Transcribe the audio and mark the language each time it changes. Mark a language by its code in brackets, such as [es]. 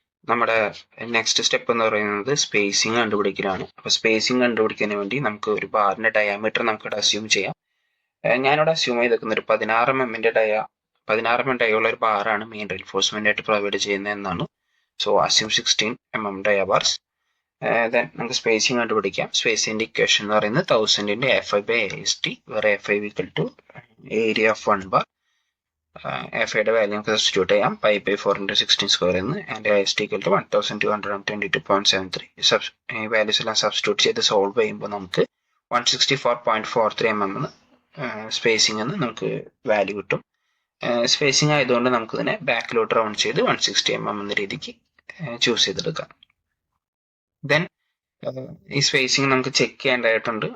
[ml] നമ്മുടെ next step എന്ന് പറയുന്നത് സ്പേസിങ് കണ്ടുപിടിക്കലാണ്. അപ്പോൾ സ്പേസിങ് കണ്ടുപിടിക്കുന്നതിന് വേണ്ടി നമുക്ക് ഒരു ബാറിന്റെ ഡയാമീറ്റർ നമുക്കിവിടെ അസ്യൂം ചെയ്യാം. ഞാനിവിടെ അസ്യൂം ചെയ്തേക്കുന്ന ഒരു 16 mm ഡയുള്ള ഒരു ബാറാണ് മെയിൻ റെയിൻഫോഴ്സ്മെന്റ് ആയിട്ട് പ്രൊവൈഡ് ചെയ്യുന്നത് എന്നാണ്. [en] So assume 16 mm dia bars. [ml] Then നമുക്ക് സ്പേസിങ് കണ്ടുപിടിക്കാം. സ്പേസിന്റെ ഇക്വേഷൻ എന്ന് പറയുന്നത് [en] 1000 into FI by AST, where FI equal to area of 1 bar [ml] FIയുടെ value നമുക്ക് സബ്സ്റ്റിറ്റ്യൂട്ട് ചെയ്യാം. [en] 5/4 into 16 square എന്ന് and IST equal to 1222.73. [ml] ഈ വാല്യൂസ് എല്ലാം സബ്സ്റ്റിറ്റ്യൂട്ട് ചെയ്ത് സോൾവ് ചെയ്യുമ്പോൾ നമുക്ക് 164.43 mm എന്ന് സ്പേസിംഗ് എന്ന് നമുക്ക് വാല്യൂ കിട്ടും. സ്പേസിംഗ് ആയതുകൊണ്ട് നമുക്ക് ഇതിനെ ബാക്കിലോട്ട് റൗണ്ട് ചെയ്ത് 160 mm എന്ന രീതിക്ക് ചൂസ് ചെയ്തെടുക്കാം. ദെൻ ഈ സ്പേസിംഗ് നമുക്ക് ചെക്ക് ചെയ്യേണ്ടതായിട്ടുണ്ട്.